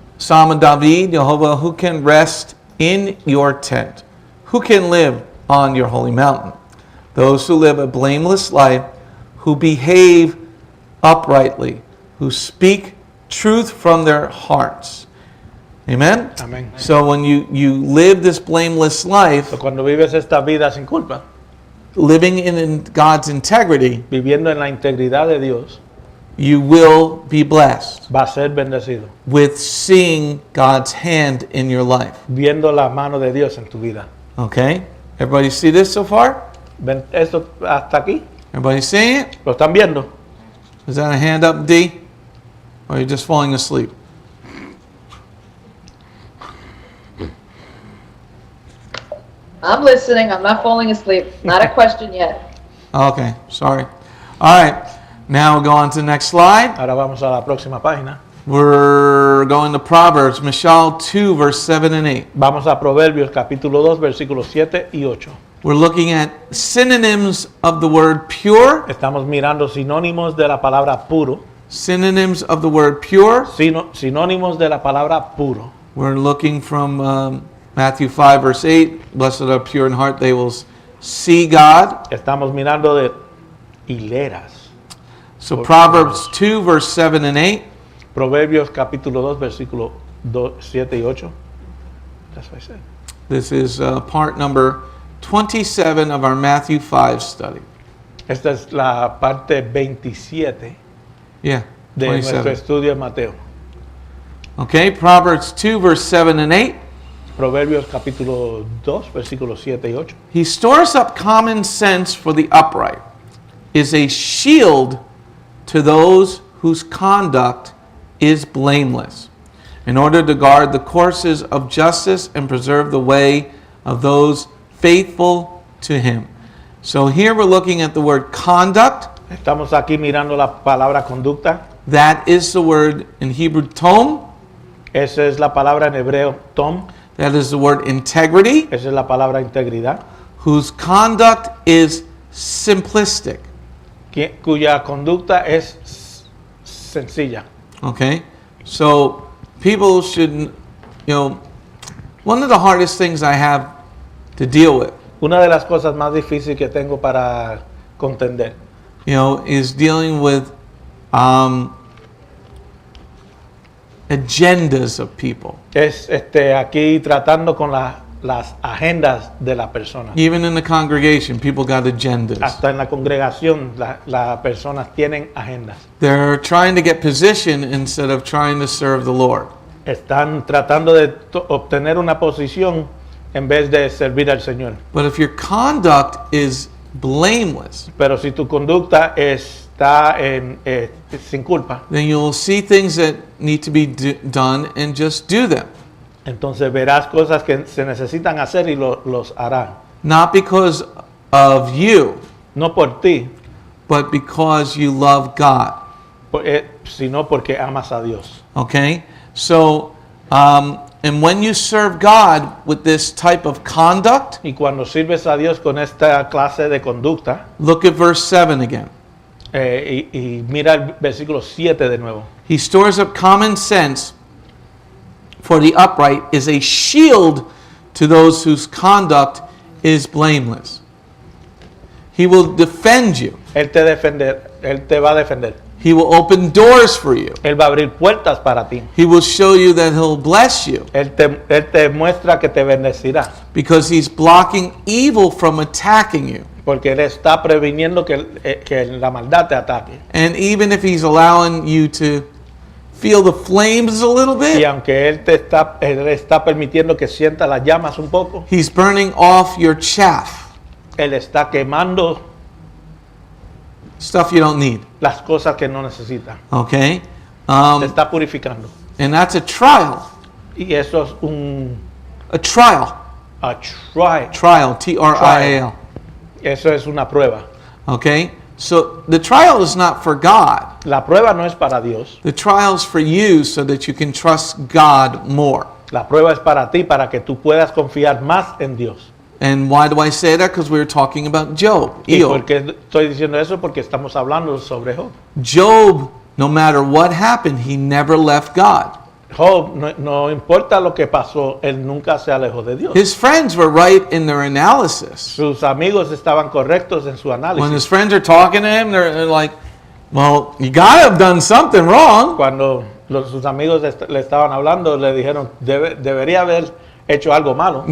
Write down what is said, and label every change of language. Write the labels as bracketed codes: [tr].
[en] Psalm of David, Jehovah, who can rest in your tent? Who can live on your holy mountain? Those who live a blameless life, who behave uprightly, who speak truth from their hearts. Amen? [es] Amén. [en] So when you live this blameless life, [es] Cuando vives esta vida sin culpa, [en] living in God's integrity, [es] viviendo en la integridad de Dios, [en] you will be blessed [es] va a ser bendecido. [en] with seeing God's hand in your life. [es] Viendo la mano de Dios en tu vida. [en] Okay? Everybody see this so far? [es] ¿Ven esto hasta aquí? [en] Everybody seeing it? [es] ¿Lo están viendo? [en] Is that a hand up, D? Or are you just falling asleep? I'm listening. I'm not falling asleep. Not a question yet. Okay, sorry. All right, now we'll go on to the next slide. [es] Ahora vamos a la próxima página. [en] We're going to Proverbs, Mishal 2, verse 7 and 8. [es] Vamos a Proverbios capítulo 2, versículos 7 y 8. [en] We're looking at synonyms of the word pure, [es] Estamos mirando sinónimos de la palabra puro. [en] synonyms of the word pure. [es] Sinónimos de la palabra puro. [en] We're looking from Matthew 5, verse 8. Blessed are pure in heart, they will see God. [es] Estamos mirando de hileras. [en] So Proverbs 2, verse 7 and 8. [es] Proverbios capítulo 2, versículo 7 y 8. [en] That's what I said. This is part number 27 of our Matthew 5 study. [es] Esta es la parte 27 [en] Yeah, [es] de nuestro [en] 27. [es] estudio de Mateo. [en] Okay, Proverbs 2, verse 7 and 8. [es] Proverbios capítulo 2, versículos 7 y 8. [en] He stores up common sense for the upright, is a shield to those whose conduct is blameless, in order to guard the courses of justice and preserve the way of those faithful to him. So here we're looking at the word conduct. [es] Estamos aquí mirando la palabra conducta. [en] That is the word in Hebrew tom. [es] Esa es la palabra en hebreo tom. [en] That is the word integrity, [es] Esa es la palabra integridad. [en] whose conduct is simplistic. [es] Cuya conducta es sencilla. [en] Okay? So people should, one of the hardest things I have to deal with, [es] Una de las cosas más difíciles que tengo para contender [en] is dealing with agendas of people. [es] es aquí tratando con las agendas de la persona. [en] Even in the congregation, people got agendas. [es] Hasta en la congregación las personas tienen agendas. [en] They're trying to get position instead of trying to serve the Lord. [es] Están tratando de obtener una posición en vez de servir al Señor. [en] But if your conduct is blameless, [es] Pero si tu conducta está sin culpa, [en] then you'll see things that need to be done and just do them. [es] entonces verás cosas que se necesitan hacer y los harán. [en] Not because of you, [es] No por ti, [en] but because you love God. [es] sino porque amas a Dios. [en] Okay? So, and when you serve God with this type of conduct, [es] Y cuando sirves a Dios con esta clase de conducta, [en] look at verse 7 again. [es] y mira el versículo 7 de nuevo. [en] He stores up common sense for the upright, is a shield to those whose conduct is blameless. He will defend you. [es] Él te va a defender. [en] He will open doors for you. [es] Él va a abrir puertas para ti. [en] He will show you that he'll bless you [es] Él te muestra que te bendecirá. [en] because he's blocking evil from attacking you. [es] Porque Él está previniendo que la maldad te ataque. [en] And even if he's allowing you to feel the flames a little [es] Y [en] bit, [es] aunque Él está permitiendo que sienta las llamas un poco, [en] he's burning off your chaff, [es] Él está quemando [en] stuff you don't need. [es] las cosas que no necesita. [en] Okay? [es] Te está purificando. [en] And that's a trial. [es] Y eso es [en] A trial. a try. Trial. T-R-I-A-L. [es] Eso es una prueba. [en] Okay? So the trial is not for God. [es] La prueba no es para Dios. [en] The trial is for you so that you can trust God more. [es] La prueba es para ti, para que tú puedas confiar más en Dios. [en] And why do I say that? Because we were talking about Job. [es] ¿Y por [en] Job. [es] qué estoy diciendo eso? Porque estamos hablando sobre Job. [en] Job, no matter what happened, he never left God. [es] Job, no importa lo que pasó, él nunca se alejó de Dios. [en] His friends were right in their analysis. [es] Sus amigos estaban correctos en su [en] When [es] análisis. [en] his friends are talking to him, they're like, well, you got to have done something wrong. [es] Cuando sus amigos le estaban hablando, le dijeron, debería haber hecho algo malo.